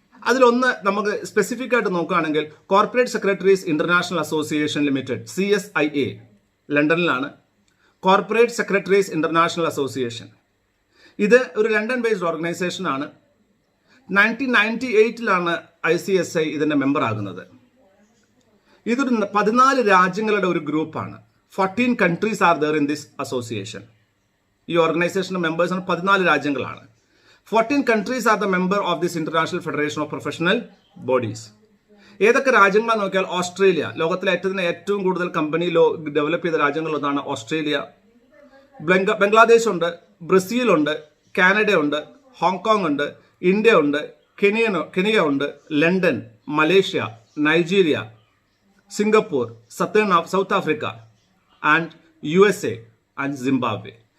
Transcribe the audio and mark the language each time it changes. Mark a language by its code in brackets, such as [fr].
[ml] അതിലൊന്ന് നമുക്ക് സ്പെസിഫിക് ആയിട്ട് നോക്കുകയാണെങ്കിൽ corporate secretaries international association limited CSIA ലണ്ടനിലാണ്. Corporate secretaries international association ഇത് ഒരു ലണ്ടൻ ബേസ്ഡ് ഓർഗനൈസേഷൻ ആണ്. 1998 ICSI ഇതിന്റെ മെമ്പർ ആകുന്നത്. ഇതൊരു 14 രാജ്യങ്ങളുടെ ഒരു ഗ്രൂപ്പാണ്. [en] 14 countries are there in this association. [ml] ഈ ഓർഗനൈസേഷന്റെ മെമ്പേഴ്സാണ് 14 രാജ്യങ്ങളാണ്. [en] 14 countries are the member of this International Federation of Professional Bodies. [ml] ഏതൊക്കെ രാജ്യങ്ങളാണ് നോക്കിയാൽ ഓസ്ട്രേലിയ, ലോകത്തിലെ ഏറ്റവും കൂടുതൽ കമ്പനി ഡെവലപ്പ് ചെയ്ത രാജ്യങ്ങളിലൊന്നാണ് ഓസ്ട്രേലിയ. ബംഗ്ലാദേശ് ഉണ്ട്, ബ്രസീൽ ഉണ്ട്, കാനഡ ഉണ്ട്, ഹോങ്കോങ് ഉണ്ട്, ഇന്ത്യ ഉണ്ട്, കെനിയ ഉണ്ട്, London, Malaysia, Nigeria, Singapore, south Africa and USA and Zimbabwe.